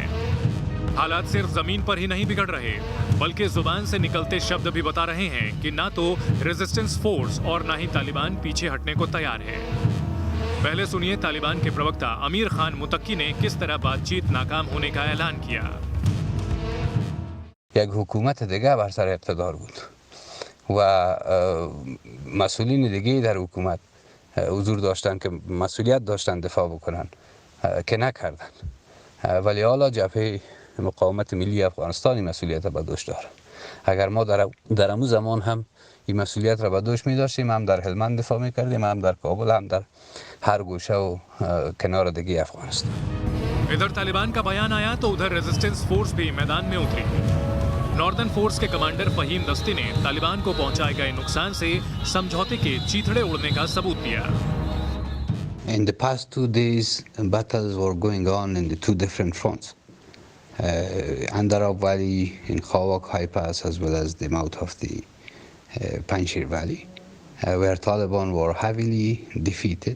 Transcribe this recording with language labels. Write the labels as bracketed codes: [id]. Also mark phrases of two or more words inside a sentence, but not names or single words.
[hi] हालात सिर्फ जमीन पर ही नहीं बिगड़ रहे, बल्कि जुबान से निकलते शब्द भी बता रहे हैं कि ना तो [en] resistance force [hi] और ना ही तालिबान पीछे हटने को तैयार है। पहले सुनिए तालिबान के प्रवक्ता अमीर खान मुतक्की ने किस तरह बातचीत नाकाम होने का ऐलान किया। [fa] یک حکومت دیگه بر سر اقتدار بود و مسئولین دیگه در حکومت حضور داشتن که مسئولیت داشتن دفاع بکنن که نکردن، ولی حالا جبهه مقاومت ملی افغانستان مسئولیت را به دوش داره. اگر ما در همون زمان هم این مسئولیت را به دوش می داشتیم، هم در هلمند دفاع می کردیم، هم در کابل، هم در هر گوشه و کنار دیگه افغانستان. [hi] इधर तालिबान का बयान आया तो उधर [en] resistance force [hi] भी मैदान में उतरी। नॉर्दर्न फोर्स के कमांडर फहीम दस्ती ने तालिबान को पहुंचाए गए नुकसान से समझौते के चीथड़े उड़ने का सबूत दिया। [en] In the past 2 days, battles were going on in the two different fronts. Andarab Valley in Khawak High Pass, as well as the mouth of the Panjshir Valley, where Taliban were heavily defeated.